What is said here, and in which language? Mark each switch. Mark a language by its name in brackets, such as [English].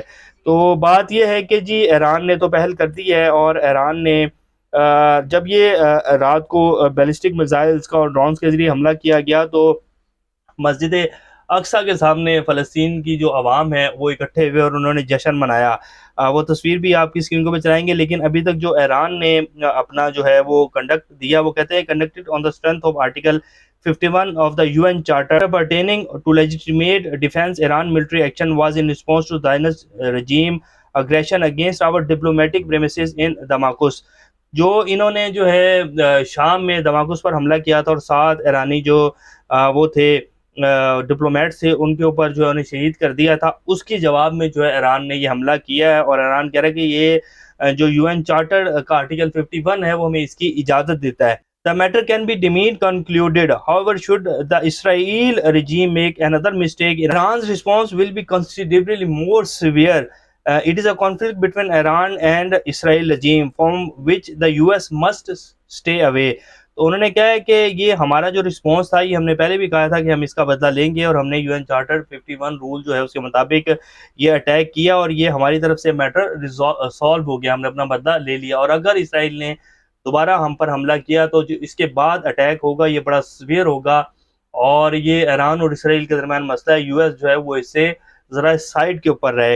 [Hindi] तो बात यह है कि जी ईरान ने तो पहल कर दी है, और ईरान ने जब ये रात को बैलिस्टिक मिसाइल्स का और ड्रोन्स के जरिए हमला किया गया तो मस्जिद अक्सा के सामने फ़लस्तीन की जो आवाम है वो इकट्ठे हुए और उन्होंने जश्न मनाया। वो तस्वीर भी आपकी स्क्रीन को पे चलाएंगे। लेकिन अभी तक जो ईरान ने अपना जो है वो कंडक्ट दिया, वो कहते हैं [English] Conducted on the strength of article 51 of the UN Charter pertaining to legitimate defense. Iran military action was in response to Zionist regime aggression against our diplomatic premises in Damascus. [Hindi] जो इन्होंने जो है शाम में दमाकुस पर हमला किया था और 7 ईरानी जो वो थे डिप्लोमेट थे उनके ऊपर जो है उन्हें शहीद कर दिया था, उसके जवाब में जो है ईरान ने ये हमला किया है। और ईरान कह रहा है कि ये जो यूएन चार्टर का आर्टिकल 51 है वो हमें इसकी इजाज़त देता है। [English] The matter can be deemed concluded. However, should the Israel regime make another mistake, Iran's response will be considerably more severe. It is a conflict between Iran and Israel regime from which the US must stay away. [Hindi] तो उन्होंने कहा है कि ये हमारा जो response था ये हमने पहले भी कहा था कि हम इसका बदला लेंगे, और हमने यूएन चार्टर 51 रूल जो है उसके मुताबिक ये अटैक किया और ये हमारी तरफ से मैटर सॉल्व हो गया, हमने अपना बदला ले लिया। और अगर इसराइल ने दोबारा हम पर हमला किया तो जो इसके बाद अटैक होगा ये बड़ा सीवियर होगा, और ये ईरान और इसराइल के दरमियान मसला है, यूएस जो है वो इससे ज़रा साइड के ऊपर रहे।